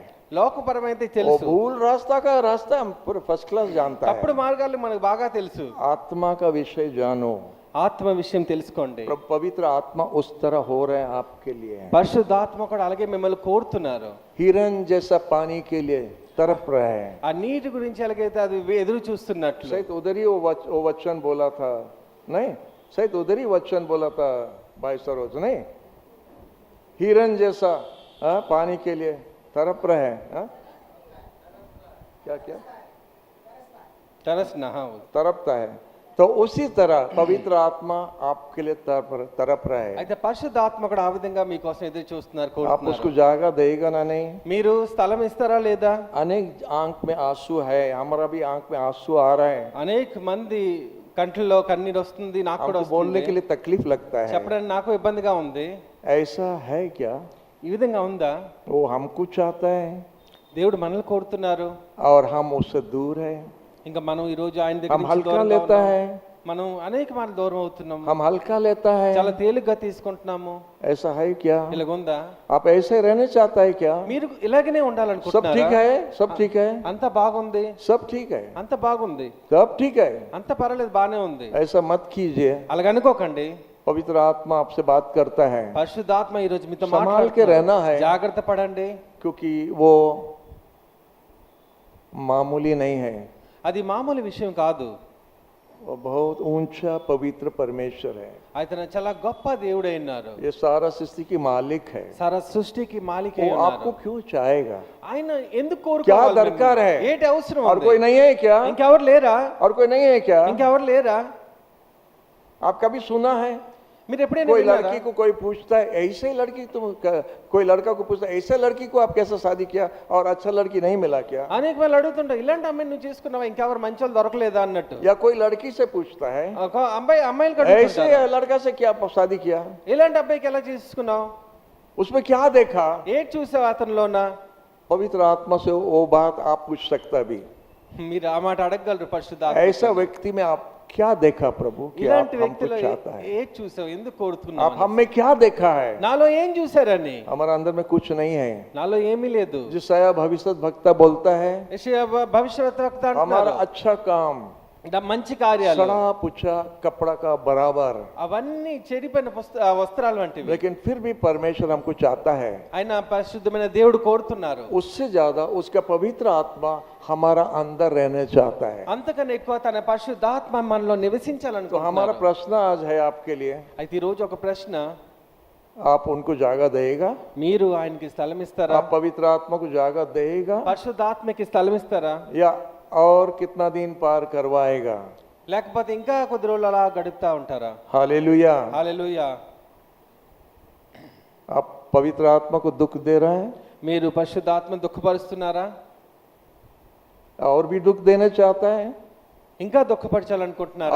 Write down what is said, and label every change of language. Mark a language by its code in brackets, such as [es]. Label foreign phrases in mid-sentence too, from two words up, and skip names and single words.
[te] లోకపరమైతే [hi] वो [te] తెలుసు, [hi] भूल रास्ता का रास्ता हम पूरे फर्स्ट क्लास जानता [te] తప్పుడు [hi] है. [te] మార్గాలు మనకు బాగా తెలుసు. [hi] आत्मा का विषय जानो. [te] ఆత్మ విషయం తెలుసుకోండి. [hi] पवित्र आत्मा उस तरह हो रहे हैं आपके लिए. [te] పరిశుద్ధాత్మ కూడా అలాగే మిమ్మల్ని కోరుతున్నారు. [hi] हिरन जैसा पानी के लिए तरफ रहे हैं. [te] ఆ నీటి గురించి ఎలాగైతే అది ఎదురు చూస్తున్నట్లు. [hi] शायद उधर ही वो वचन बोला था, नहीं, शायद उधर ही वचन बोला था भाई सरोज, नहीं, हिरन जैसा पानी के लिए तरफ रहे. क्या क्या తరస్నా तरफता है. तो उसी तरह पवित्र आत्मा आपके लिए तरफ रहे. [te] అయితే పరిశుద్ధాత్మ కూడా ఆ విధంగా మీకోసం ఎదురు చూస్తున్నారు, [hi] आप [te] కోరుతున్నారు. [hi] उसको जगह देगा ना नहीं. [te] మీరు స్థలం ఇస్తారా లేదా? [hi] अनेक आंख में आंसू है, हमारा भी आंख में आंसू आ रहा है. [te] అనేక మంది కంట్లో కన్నీరు వస్తుంది, నాకు కూడా [hi] हमको बोलने के [te] వస్తుంది. [hi] लिए तकलीफ लगता है. [te] చెప్పడానికి నాకు ఇబ్బందిగా ఉంది. [hi] ऐसा है क्या? [te] ఈ విధంగా ఉందా? [hi] वो हमको चाहता है [te] దేవుడు మనల్ని కోరుతున్నారు. [hi] और हम उससे दूर है. [te] ఇంకా మనం ఈ రోజు ఆయన దగ్గర [hi] हम [te] నుంచి [hi] हल्का [te] దూరంగా [hi] लेता [te] ఉన్నాం. [hi] है, [te] మనం అనేక మార్లు దూరం అవుతున్నాం. [hi] हम हल्का लेता [te] చాలా [hi] है. [te] తేలిగ్గా తీసుకుంటున్నాము. [hi] ऐसा है क्या? [te] ఇలాగుందా? [hi] आप ऐसे रहना चाहता है क्या? [te] మీరు ఇలాగనే [hi] सब [te] ఉండాలనుకుంటున్నారా? [hi] ठीक है, सब ठीक है, [te] అంత బాగుంది, [hi] सब ठीक है, [te] అంత బాగుంది, [hi] सब ठीक है. [te] అంత పర్వాలేదు, బానే ఉంది. [hi] ऐसा मत कीजिए. [te] అలాగనుకోకండి. [hi] पवित्र आत्मा आपसे बात करता है. [te] పరిశుద్ధాత్మ ఈ రోజు మీతో [hi] संभाल के [te] మాట్లాడుతున్నారు. [hi] रहना है, [te] జాగ్రత్త పడండి. [hi] क्योंकि वो मामूली नहीं है. [te] అది మామూలు విషయం కాదు. [hi] वो बहुत ऊंचा पवित्र परमेश्वर है. [te] ఆయన చాలా గొప్ప దేవుడై ఉన్నారు. [hi] ये सारा सृष्टि की मालिक है. [te] సారా సృష్టికి మాలిక [hi] वो आपको क्यों चाहेगा? [te] ఆయన ఎందుకు [hi] क्या [te] కోరుకోవాలి? [hi] दरकार है? [te] ఏంటి అవసరం [hi] और [te] ఉంది? [hi] कोई नहीं है क्या? [te] ఇంకెవరు లేరా? [hi] और कोई नहीं है क्या? [te] ఇంకెవరు లేరా? [hi] आप कभी सुना है [te] మీరు ఎప్పుడైనా [hi] कोई [te] విన్నారా? [hi] लड़की को कोई पूछता है, ऐसे लड़की तुम कोई लड़का को पूछता है, ऐसे लड़की को आप कैसे शादी किया और अच्छा लड़की नहीं मिला क्या? [te] అనేక మంది అడుగుతుంటారు, ఇలాంటి అమ్మాయిని నువ్వు చేసుకున్నావా, ఇంకెవరు మంచోళ్ళు దొరకలేదా అన్నట్టు. [hi] या कोई लड़की से पूछता है, [te] ఒక అమ్మాయిలు [hi] ऐसे लड़का से क्या शादी किया? [te] ఇలాంటి అబ్బాయికి ఎలా చేసుకున్నావు, [hi] उसमें क्या देखा? [te] ఏంటి చూసావు అతనిలోనా? [hi] पवित्र आत्मा से वो बात आप पूछ सकता भी. [te] మీరు ఆ మాట అడగగలరు పరిశుద్ధాత్మ. [hi] ऐसा व्यक्ति में आप क्या देखा प्रभु कि आप [te] ఇలాంటి [hi] हमको [te] వ్యక్తిలో [hi] चाहता है? [te] ఏది చూసావు, ఎందుకు [hi] आप [te] కోరుతున్నావు? [hi] हम में क्या देखा है? [te] నాలో ఏం చూసారని. [hi] हमारा अंदर में कुछ नहीं है. [te] నాలో ఏమీ లేదు. [hi] जिसाया भविष्य वक्ता बोलता है, [te] యెషయా భవిష్యత్తు వక్త [hi] हमारा [te] అంటున్నారు, [hi] अच्छा काम [te] మంచి కార్యాలు [hi] सड़ा पुछा कपड़ा का बराबर, [te] అవన్నీ చెడిపోయిన వస్త్రాలు వంటివి. [hi] लेकिन फिर भी परमेश्वर हमको चाहता है. [te] ఆయన పరిశుద్ధమైన దేవుడు కోరుతున్నారు. [hi] उससे ज्यादा उसका पवित्र आत्मा हमारा अंदर रहने चाहता है. [te] అంతకన్నా ఎక్కువ తన పరిశుద్ధాత్మ మనలో [hi] तो [te] నివసించాలనుకుంటున్నారు. [hi] हमारा प्रश्न आज है आपके लिए, [te] అయితే ఈ రోజు ఒక ప్రశ్న, [hi] आप उनको जगह देगा? [te] మీరు ఆయనకి స్థలం ఇస్తారా? [hi] आप पवित्र आत्मा को जगह देगा [te] పరిశుద్ధాత్మకి స్థలం ఇస్తారా? [hi] या और कितना दिन पार करवाएगा? [te] లేకపోతే ఇంకా కొద్ది రోజులు అలా గడుపుతా ఉంటారా? [hi] हालेलुया. [te] హల్లెలూయా. [hi] आप पवित्र आत्मा को दुख दे रहे हैं [te] మీరు పరిశుద్ధాత్మ దుఃఖపరుస్తున్నారా? [hi] और भी दुख देना चाहता है [te] ఇంకా దుఃఖపరచాలనుకుంటున్నారా?